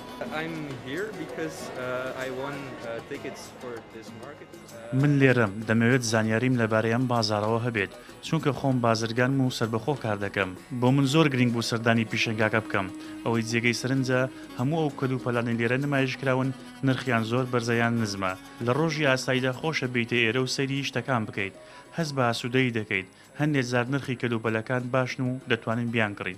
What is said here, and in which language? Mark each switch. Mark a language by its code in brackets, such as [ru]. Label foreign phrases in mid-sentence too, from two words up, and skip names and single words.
[en] I'm here because I won tickets for this market. [ckb] من لێرەم دەمەوێت زانیاریم لەبارەی ئەم بازاڕەوە هەبێت چونکە خۆم بازرگانم و سربەخۆ کار دەکەم بۆ من زۆر گرنگ بوو سەردانی پیشەنگاکە بکەم ئەوەی جێگەی سەرنجە هەموو ئەو کەلوپەلانی لێرە نمایشکراون نرخیان زۆر بەرزەیان نزمە لە ڕۆژی ئاساییدا خۆشە بیتە ئێرە و سەیری شتەکان بکەیت هەست بە ئاسوودەیی دەکەیت هەندێک زار نرخی کەلوپەلەکان باشن و دەتوانین بیان کڕین.